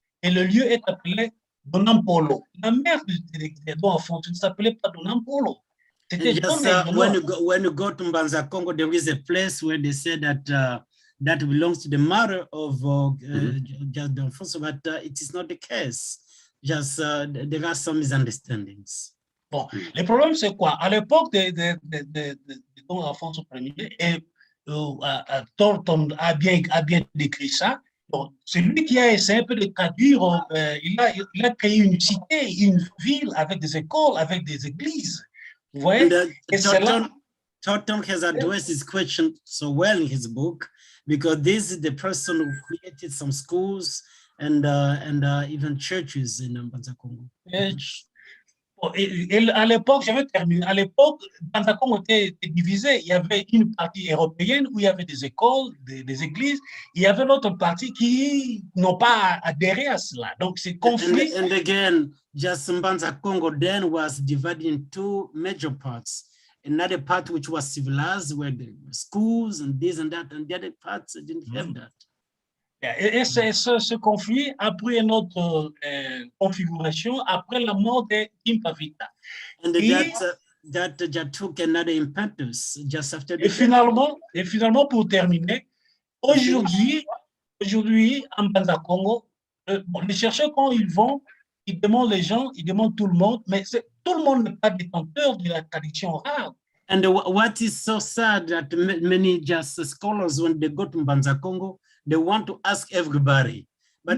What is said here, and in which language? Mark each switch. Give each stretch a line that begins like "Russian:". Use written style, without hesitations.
French: Et le lieu est appelé Donampolo. La mère de Don Afonso ne s'appelait pas Donampolo.
English: Just, when you go to Mbanza Congo, there is a place where they say that that belongs to the mother of Don Afonso, but it is not the case. Just there are some misunderstandings.
French: Bon, le problème c'est quoi? À l'époque de Don Afonso Ier, Thorton a bien décrit ça. Bon, c'est lui qui a essayé un peu de traduire. Il a créé une cité, une ville avec des écoles, avec des églises.
English: Thorton has addressed this question so well in his book, because this is the person who created some schools and even churches in Mbanza Congo.
French: Et à l'époque, je vais terminer, à l'époque, Mbanza Congo était divisé. Il y avait une partie européenne où il y avait des écoles, des églises. Il y avait l'autre partie qui n'ont pas adhéré à cela. Donc, c'est conflit.
English: And again, just Mbanza Congo then was divided in two major parts. Another part which was civilized, where the schools and this and that, and the other parts didn't have that.
French: Et ce conflit a pris une autre configuration après la mort de Kimpa Vita.
English: And that took another impetus just after the
French: et finalement, pour terminer, aujourd'hui, en Mbanza Congo, les chercheurs, quand ils vont, ils demandent les gens, ils demandent tout le monde, mais tout le monde n'est pas détenteur de la tradition orale.
English: And what is so sad that many just scholars, when they go to Mbanza Congo, they want to ask everybody, but